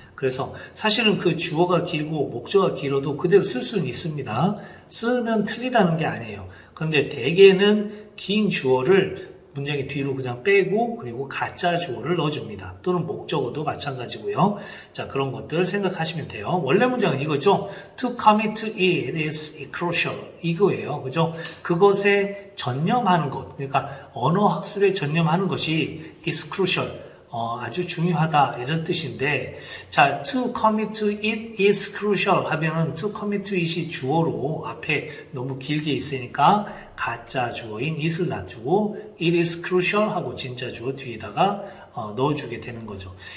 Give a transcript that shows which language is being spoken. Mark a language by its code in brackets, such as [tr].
[ko] 그래서 사실은 그 주어가 길고 목적어가 길어도 그대로 쓸 수는 있습니다. 쓰면 틀리다는 게 아니에요. 그런데 대개는 긴 주어를 문장의 뒤로 그냥 빼고 그리고 가짜 주어를 넣어줍니다. 또는 목적어도 마찬가지고요. 자, 그런 것들 생각하시면 돼요. 원래 문장은 이거죠. [en] To commit to it is crucial. [ko] 이거예요. 그죠? 그것에 전념하는 것. 그러니까 언어 학습에 전념하는 것이 [en] is crucial. [ko] 아주 중요하다 이런 뜻인데 자, [en] to commit to it is crucial [ko] 하면은 to commit to it이 주어로 앞에 너무 길게 있으니까 가짜 주어인 it을 놔두고 [en] it is crucial [ko] 하고 진짜 주어 뒤에다가 넣어주게 되는 거죠.